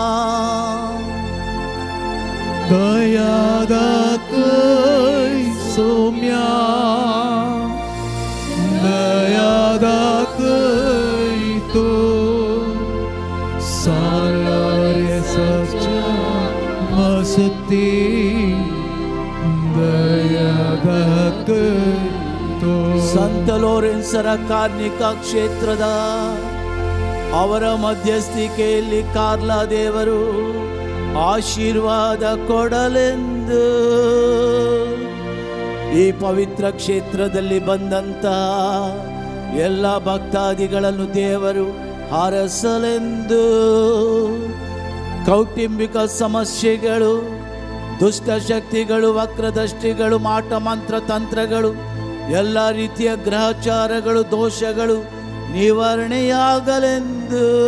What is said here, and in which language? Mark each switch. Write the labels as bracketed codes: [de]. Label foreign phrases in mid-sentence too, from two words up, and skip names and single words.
[kok] दया दाखय सौम्या दया दाखय तो सालारेसाच्या मस्ती दया दाखय तो [kn] ಸಂತ ಲೋರೆನ್ಸರ ಕಾರ್ಣಿಕ ಕ್ಷೇತ್ರದ ಅವರ ಮಧ್ಯಸ್ಥಿಕೆಯಲ್ಲಿ ಕಾರ್ಲಾ ದೇವರು ಆಶೀರ್ವಾದ ಕೊಡಲೆಂದು ಈ ಪವಿತ್ರ ಕ್ಷೇತ್ರದಲ್ಲಿ ಬಂದಂತ ಎಲ್ಲ ಭಕ್ತಾದಿಗಳನ್ನು ದೇವರು ಹಾರಸಲೆಂದು ಕೌಟುಂಬಿಕ ಸಮಸ್ಯೆಗಳು ದುಷ್ಟಶಕ್ತಿಗಳು ವಕ್ರದೃಷ್ಟಿಗಳು ಮಾಟ ಮಂತ್ರ ತಂತ್ರಗಳು ಎಲ್ಲ ರೀತಿಯ ಗ್ರಹಚಾರಗಳು ದೋಷಗಳು ನಿವಾರಣೆಯಾಗಲೆಂದು